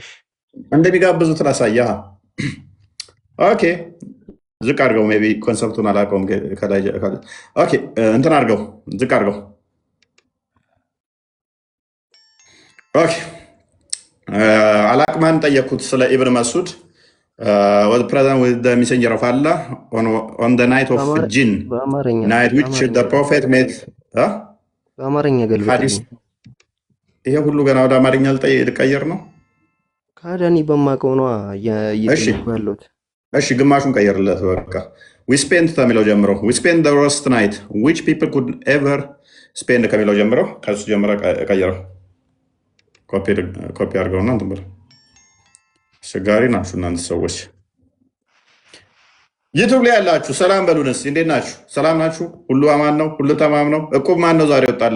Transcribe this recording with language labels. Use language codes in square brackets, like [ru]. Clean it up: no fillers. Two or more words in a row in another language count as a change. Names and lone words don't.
[am] እንደሚጋብዙት ላሳየህ። ኦኬ ዝቅ አድርገው። [en] may be [am] ኮንሰፕቱን አላውቀውም። ኦኬ እንትን አድርገው፣ ዝቅ አድርገው። ኦኬ አላቅማን ጠየኩት ስለ ኢብን መስዑድ [en] was present with the messenger of Allah on the night of Jinn, night which the prophet made [am] በአማርኛ ገልበጥ። ይሄ ሁሉ ገና ወደ አማርኛ ልቀይር ነው። ካዳኒ በማውቀው ነው እየጠየኩ ያለሁት። እሺ ግማሹን ቀይርለት በቃ። [en] we spent [am] ከሚለው ጀምሮ [en] we spent the worst night which people could ever spend [am] ከሚለው ጀምሮ ከሱ ጀምሮ ቀይረው። ኮፒ አድርገውና እንትን ብለው አስቸጋሪ ናችሁ እናንተ ሰዎች። ዩቱብ ላይ ያላችሁ ሰላም በሉንስ፣ እንዴት ናችሁ? ሰላም ናችሁ? ሁሉ አማን ነው? ሁሉ ተማም ነው? እቁብ ማን ነው ዛሬ ወጣለት?